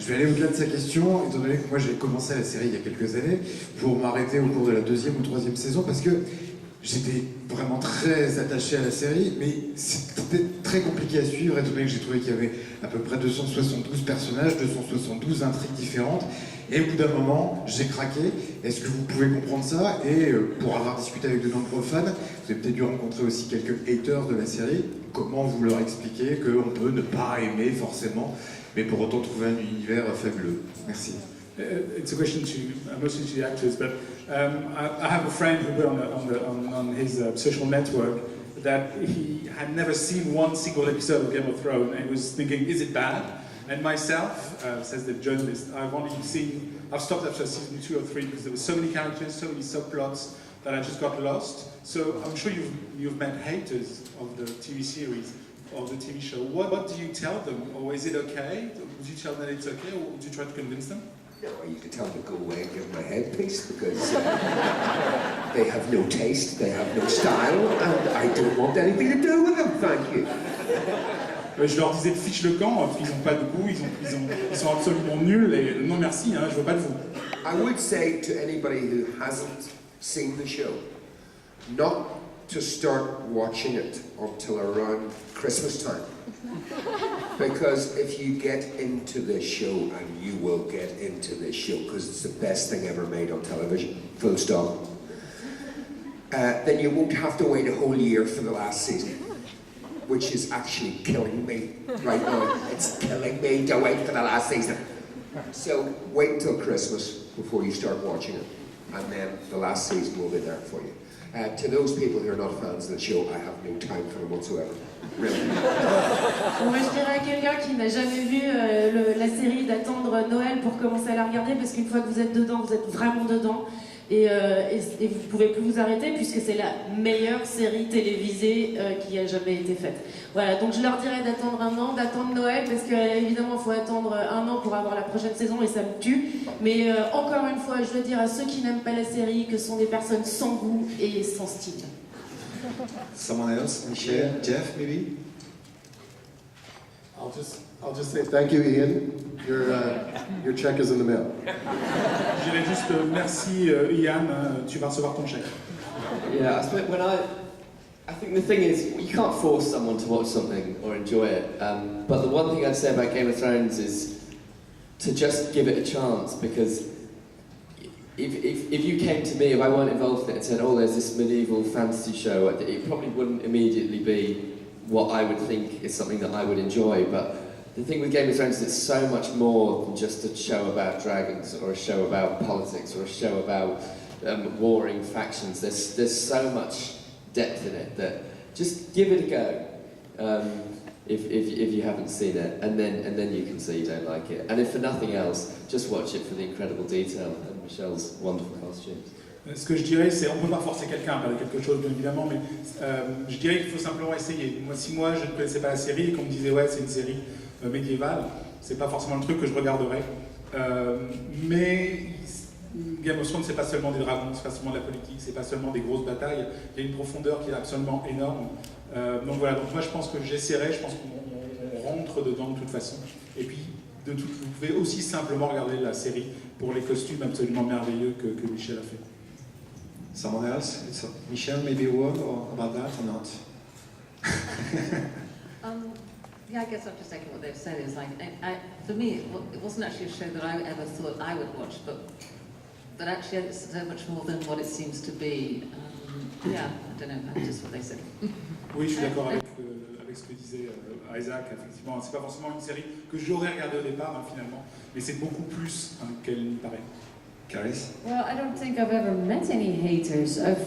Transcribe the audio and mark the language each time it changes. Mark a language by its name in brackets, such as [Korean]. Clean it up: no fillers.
[French] Je vais aller au-delà de sa question, étant donné que moi j'ai commencé la série il y a quelques années, pour m'arrêter au cours de la 2e ou 3e saison, parce que j'étais vraiment très attaché à la série, mais c'était très compliqué à suivre, étant donné que j'ai trouvé qu'il y avait à peu près 272 personnages, 272 intrigues différentes, et au bout d'un moment, j'ai craqué. Est-ce que vous pouvez comprendre ça? Et pour avoir discuté avec de nombreux fans, vous avez peut-être dû rencontrer aussi quelques haters de la série, comment vous leur expliquez qu'on peut ne pas aimer forcément, mais pour autant trouver un univers fabuleux? Merci. [English] It's a question to mostly to the actors, but I have a friend who put on his social network that he had never seen one single episode of Game of Thrones and was thinking, is it bad? And myself, says the journalist, I've stopped after season 2 or 3 because there were so many characters, so many subplots that I just got lost. So I'm sure you've met haters of the TV series, of the TV show. What do you tell them? Or is it okay? Would you tell them that it's okay, or would you try to convince them? No, you could tell them to go away and give them a headpiece because they have no taste, they have no style, and I don't want anything to do with them, thank you. [French] Je leur disais de fiche le camp, ils n'ont pas de goût, ils sont absolument nuls, et non merci, hein, je veux pas de vous. [English] I would say to anybody who hasn't seen the show, not to start watching it until around Christmas time. Because if you get into this show, and you will get into this show, because it's the best thing ever made on television, full stop, then you won't have to wait a whole year for the last season, which is actually killing me right now. It's killing me to wait for the last season. So wait until Christmas before you start watching it, and then the last season will be there for you. To those people who are not fans of the show, I have no time for them whatsoever. Really. [French] Moi, je dirais à quelqu'un qui n'a jamais vu la série d'attendre Noël pour commencer à la regarder, parce qu'une fois que vous êtes dedans, vous êtes vraiment dedans. Et vous ne pouvez plus vous arrêter puisque c'est la meilleure série télévisée qui a jamais été faite. Voilà, donc je leur dirais d'attendre un an, d'attendre Noël, parce qu'évidemment il faut attendre un an pour avoir la prochaine saison et ça me tue. Mais encore une fois, je veux dire à ceux qui n'aiment pas la série que ce sont des personnes sans goût et sans style. [English] Someone else? Michel? Jeff, maybe? I'll just say thank you, Ian. Your check is in the mail. [French] Je dirais juste merci Ian, tu vas recevoir ton chèque. [English] Yeah, I think the thing is, you can't force someone to watch something or enjoy it. But the one thing I'd say about Game of Thrones is to just give it a chance, because if you came to me, if I weren't involved in it and said, oh, there's this medieval fantasy show, it probably wouldn't immediately be what I would think is something that I would enjoy. But the thing with Game of Thrones is it's so much more than just a show about dragons or a show about politics or a show about warring factions. There's so much depth in it that just give it a go if you haven't seen it, and then you can say you don't like it. And if for nothing else, just watch it for the incredible detail and Michelle's wonderful costumes. [French] Ce que je dirais, c'est, on ne peut pas forcer quelqu'un à regarder quelque chose, bien évidemment, mais je dirais qu'il faut simplement essayer. Si moi je ne connaissais pas la série et qu'on me disait ouais c'est une série médiévale, c'est pas forcément le truc que je regarderais. Mais Game of Thrones, c'est pas seulement des dragons, c'est pas seulement de la politique, c'est pas seulement des grosses batailles. Il y a une profondeur qui est absolument énorme. Donc voilà, donc moi je pense que j'essaierai, je pense qu'on rentre dedans de toute façon. Et puis vous pouvez aussi simplement regarder la série pour les costumes absolument merveilleux que Michel a fait. [English] Someone else? Michelle, maybe a word about that or not? Yeah, I guess I'm just echoing what they've said. Is like, for me, it wasn't actually a show that I ever thought I would watch, but actually it's so much more than what it seems to be. Yeah, I don't know, that's just what they said. [French] Oui, je suis d'accord avec ce que disait Isaac. Effectivement, c'est pas forcément une série que j'aurais regardée au départ, finalement, mais c'est beaucoup plus qu'elle n'y paraît. [English] Caris? Well, I don't think I've ever met any haters.